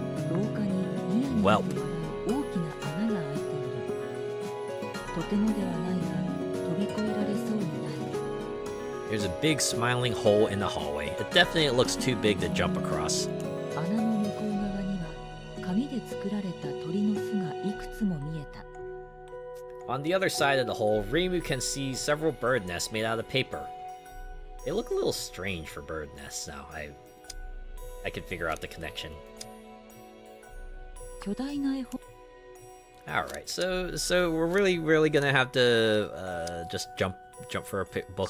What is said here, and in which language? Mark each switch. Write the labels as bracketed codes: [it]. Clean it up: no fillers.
[ja] 廊下にニヤニヤと笑う大きな穴が開いている。とてもではないが飛び越えられそうにない。 [en] There's a big smiling hole in the hallway. It definitely looks too big to jump across. [ja] 穴の向こう側には紙で作られた鳥の巣がいくつも見えた。 On the other side of the hole, Reimu can see several bird nests made out of paper. [en] They look a little strange for bird nests now. I can figure out the connection. [ja] 巨大な絵本 [en] Alright, so we're really gonna have to just jump for a book.